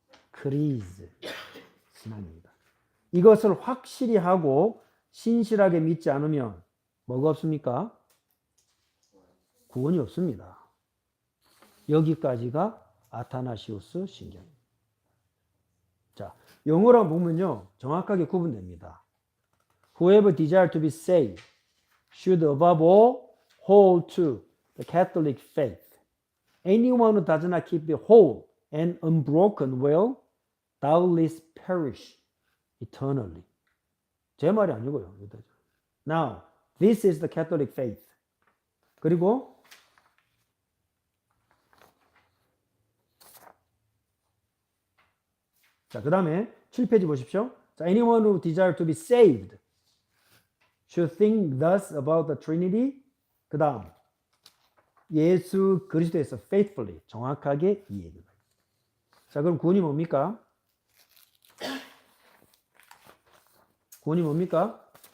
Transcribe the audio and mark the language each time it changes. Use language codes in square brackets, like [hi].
[ko] 크리즈 신앙입니다. 이것을 확실히 하고 신실하게 믿지 않으면 뭐가 없습니까? 구원이 없습니다. 여기까지가 아타나시우스 신경입니다. 자, 영어로 보면요, 정확하게 구분됩니다. [en] Whoever desire to be saved should above all hold to the Catholic faith. Anyone who does not keep it whole and unbroken will doubtless perish eternally. [ko] 제 말이 아니고요. [en] Now, this is the Catholic faith. [ko] 그리고 자, 그 다음에 7페이지 보십시오. [en] 자, anyone who desire to be saved should think thus about the Trinity. [ko] 그 다음 예수 그리스도에서 faithfully 정확하게 이해해요. 자, 그럼 구원이 뭡니까? 구원이 뭡니까?